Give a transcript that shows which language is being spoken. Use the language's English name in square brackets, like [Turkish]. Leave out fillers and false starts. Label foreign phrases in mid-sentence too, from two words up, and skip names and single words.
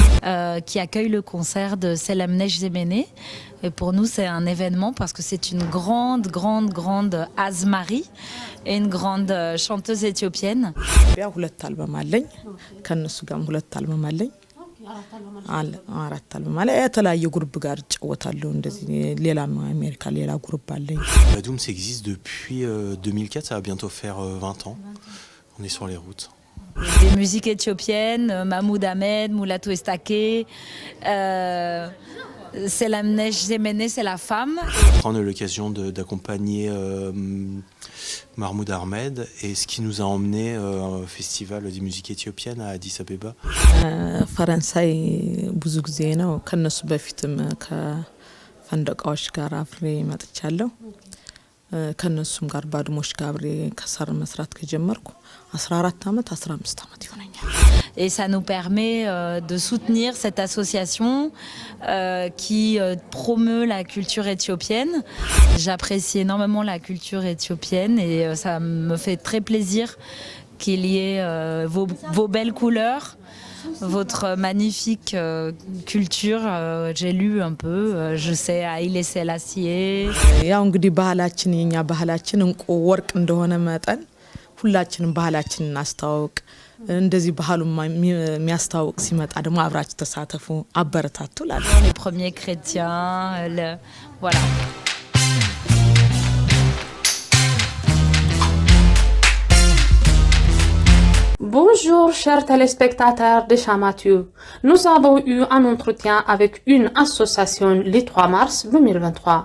[French] qui accueille le concert de Selam Necdemene. Et pour nous, c'est un événement parce que c'est une grande Azmari et une grande chanteuse éthiopienne. [Amharic] ሁለት አልበም አለኝ ከነሱ ጋርም ሁለት አልበም አለኝ አራት አልበም አለ የተለያየ ግሩፕ ጋር እጫወታለሁ እንደዚህ ሌላም አሜሪካ ሌላ ግሩፕ አለኝ [French] Badoum ça existe depuis 2004, ça va bientôt faire 20 ans. On est sur les routes. Des musiques éthiopiennes, Mahmoud Ahmed, Moulatou Estaké, Selam Necdemene, c'est la femme. On a l'occasion d'accompagner Mahmoud Ahmed et ce qui nous a emmené au festival des musiques éthiopiennes à Addis Abeba. [Amharic] ፈረንሳይ ብዙ ጊዜ ነው ከነሱ በፊትም ከፈንደቃዎች ጋር አብሬ መጥቻለሁ ከነሱም ጋር ባድሞች ጋር አብሬ ከሰር መስራት ከጀመርኩ 14 አመት 15 አመት ይሆነኛል [French] Et ça nous permet de soutenir cette association qui promeut la culture éthiopienne. J'apprécie énormément la culture éthiopienne et ça me fait très plaisir qu'il y ait vos belles couleurs, votre magnifique culture. J'ai lu un peu, je sais Haïlé Sélassié. [Amharic] ያው እንግዲህ ባህላችን የኛ ባህላችን እንቁ ወርቅ እንደሆነ መጠን ሁላችንም ባህላችንን እናስተዋውቅ እንደዚህ ባህሉን የሚያስተዋውቅ ሲመጣ ደግሞ አብራችሁ ተሳተፉ አበረታቱ ላለ [French] Les premiers chrétiens, voilà. Bonjour chers téléspectateurs de Chamatube. Nous avons eu un entretien avec une association le 3 mars 2023.